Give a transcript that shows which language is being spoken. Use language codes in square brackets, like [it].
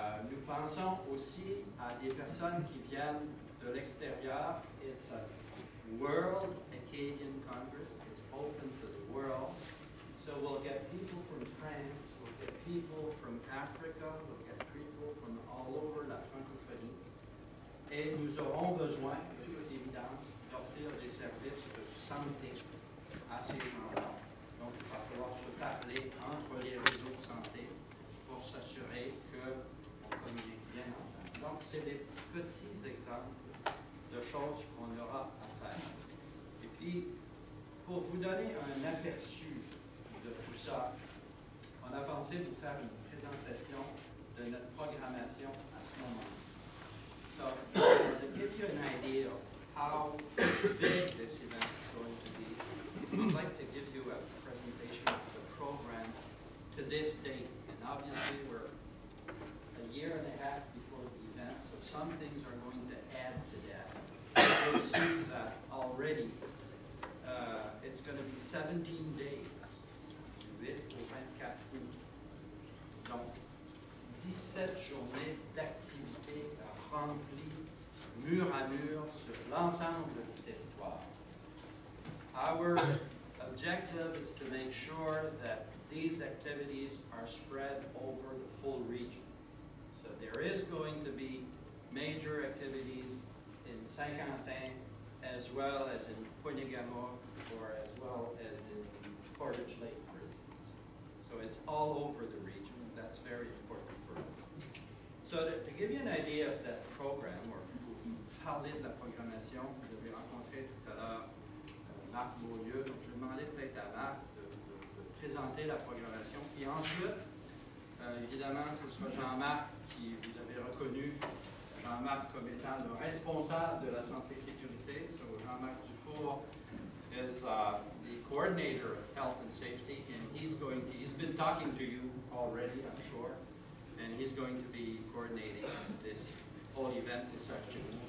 [fr] Nous pensons aussi à des personnes qui viennent de l'extérieur. [en] It's a World Acadian Congress. It's open to the world. So we'll get people from France, we'll get people from Africa, we'll get people from all over la francophonie. [fr] Et nous aurons besoin, de toute évidence, d'offrir des services de santé à ces gens-là. Donc, il va falloir se parler entre les réseaux de santé pour s'assurer qu'on communique bien ensemble. Donc, c'est des petits exemples de choses qu'on aura à faire. Et puis, pour vous donner un aperçu de tout ça, on a pensé vous faire une présentation de notre programmation à ce moment-ci. [en] So, to give you an idea of how big this event is going to be, I'd like to give you a presentation of the program to this date. And obviously, we're a year and a half before the event, so some things are going to add to that. You'll see that already it's going to be 17 days. [fr] 8 au 24 août. Donc, 17 journées d'activité remplies mur à mur sur l'ensemble du territoire. [en] Our objective is to make sure that these activities are spread over the full region. So there is going to be major activities in Saint-Quentin, as well as in Pointe-Gama, or as well as in Portage Lake, for instance. So it's all over the region. That's very important for us. So to give you an idea of that program, or [fr] parler de la programmation, vous avez rencontré tout à l'heure Marc Beaulieu, donc je vais demander peut-être à Marc de présenter la programmation. Puis ensuite, évidemment, ce sera Jean-Marc qui vous avez reconnu, Jean-Marc comme étant le responsable de la santé-sécurité. [en] So Jean-Marc Dufour is the coordinator of health and safety, and he's been talking to you already, I'm sure, and he's going to be coordinating this whole event this afternoon.